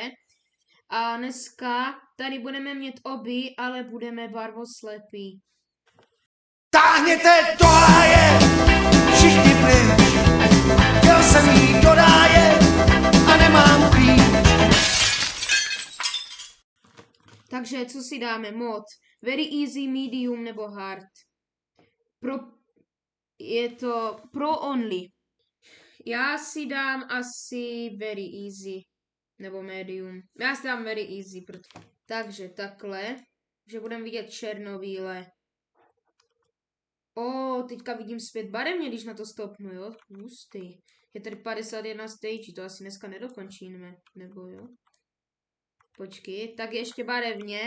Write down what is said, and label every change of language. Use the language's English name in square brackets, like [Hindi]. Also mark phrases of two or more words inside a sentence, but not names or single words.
[Czech] A dneska tady budeme mít oby, ale budeme barvoslepí. Táhněte do háje, všichni pryč, chtěl jsem jít do ráje a nemám klíč. Takže co si dáme? Mod. [English] Very easy, medium [Czech] nebo hard. Je to pro only. Já si dám asi [English] very easy. [Czech] Nebo medium. Já si dám [English] very easy. [Czech] Takže takhle. Že budeme vidět černobíle. Teďka vidím svět barevně, když na to stopnu, jo? Hustý. Je tady 51 stage, to asi dneska nedokončíme. Nebo jo? Počkej, tak ještě barevně.